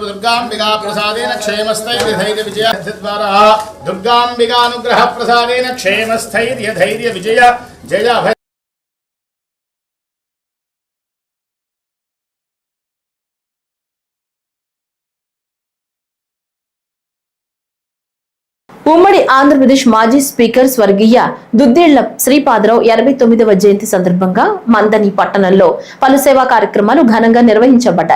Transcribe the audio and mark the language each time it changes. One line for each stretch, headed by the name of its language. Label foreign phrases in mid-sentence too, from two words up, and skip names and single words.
Sanskrit: दुर्गांबिका प्रसादेन क्षेमस्थैर्य धैर्य विजय द्वारा दुर्गांबिकानुग्रह प्रसादेन क्षेमस्थैर्य धैर्य विजय जय भय.
Telugu: ఉమ్మడి ఆంధ్రప్రదేశ్ మాజీ స్పీకర్ స్వర్గీయ దుద్దిళ్ల శ్రీపాదరావు 89వ జయంతి సందర్భంగా మందని పట్టణంలో పలు సేవా కార్యక్రమాలు ఘనంగా నిర్వహించబడ్డాయి.